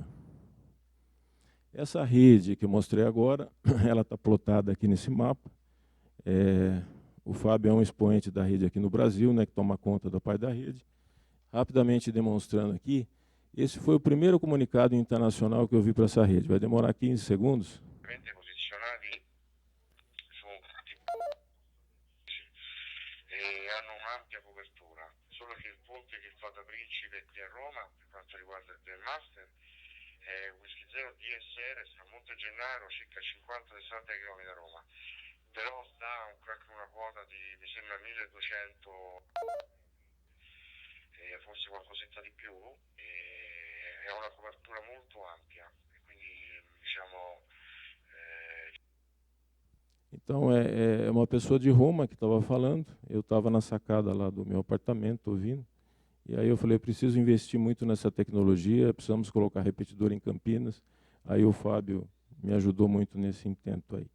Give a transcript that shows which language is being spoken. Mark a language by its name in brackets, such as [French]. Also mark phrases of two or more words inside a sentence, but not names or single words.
[Portuguese] Essa rede que eu mostrei agora, ela está plotada aqui nesse mapa. O Fábio é um expoente da rede aqui no Brasil, né, que toma conta da parte da rede. Rapidamente demonstrando aqui, esse foi o primeiro comunicado internacional que eu vi para essa rede. Vai demorar 15 segundos. [Italian] Hanno un'ampia copertura, solo che il ponte che fa da Principe qui a Roma, per quanto riguarda il Brandmaster, Whisky 0 DSR sta a Monte Gennaro, circa 50-60 km da Roma, però sta anche una quota di, mi sembra, 1200, forse qualcosetta di più, è una copertura molto ampia, e quindi diciamo... [Portuguese] Então, é uma pessoa de Roma que estava falando. Eu estava na sacada lá do meu apartamento, ouvindo. E aí eu falei, preciso investir muito nessa tecnologia, precisamos colocar repetidor em Campinas. Aí o Fábio me ajudou muito nesse intento aí.